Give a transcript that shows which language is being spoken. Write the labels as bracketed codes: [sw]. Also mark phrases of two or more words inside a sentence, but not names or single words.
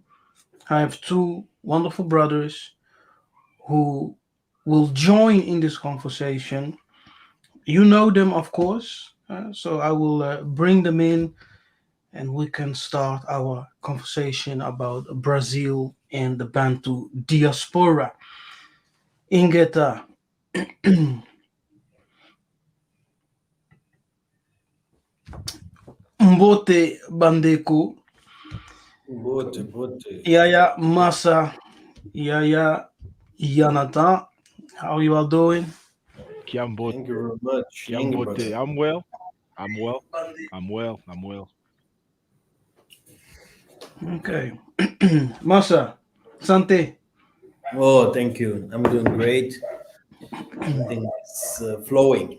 [en] I have two wonderful brothers who will join in this conversation. You know them, of course, so I will bring them in and we can start our conversation about Brazil and the Bantu diaspora. [kg] Ingeta, Mbote Bandeku, Bote. Yaya Massa, Yaya Yah'Natan. [en] How you all doing? [kg] Kiambote. [en] Thank you very much. Thank you, [kg] Kiambote. [en] brother. I'm well. I'm well. I'm well. I'm well. Okay. Massa, Sante. Oh, thank you. I'm doing great. Everything is flowing.